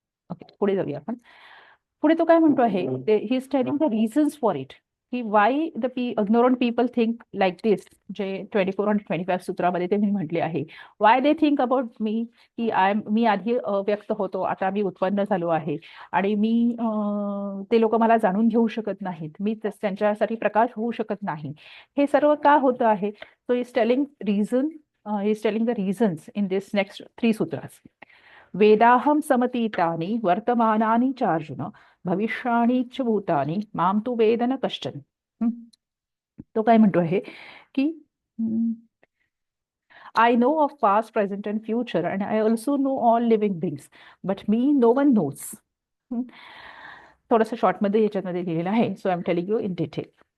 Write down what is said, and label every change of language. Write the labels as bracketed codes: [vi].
[mr] Okay, पुढे जाऊया आपण. पुढे तो काय म्हणतो आहे, [en] He is telling the reasons for it, की why the ignorant people think like this. [mr] जे 24 आणि 25 सूत्रामध्ये ते मी म्हटले आहे, [en] why they think about me, [mr] की मी आधी व्यक्त होतो, आता मी उत्पन्न झालो आहे आणि मी ते लोक मला जाणून घेऊ शकत नाहीत, मी त्यांच्यासाठी प्रकाश होऊ शकत नाही. हे सर्व का होतं आहे? [en] So is telling reason, is telling the reasons in this next 3 सूत्रास. [sa] वेदाहम समतीतानि वर्तमानानि चार्जुन भविष्याणि च भूतानि माम तू वेद न कश्चन. [mr] तो काय म्हणतो आहे की [en] I know of past, present and future and I also know all living things, but me no one knows. [mr] थोडंसं शॉर्टमध्ये याच्यामध्ये लिहिलेलं आहे, [en] So I am telling you in detail.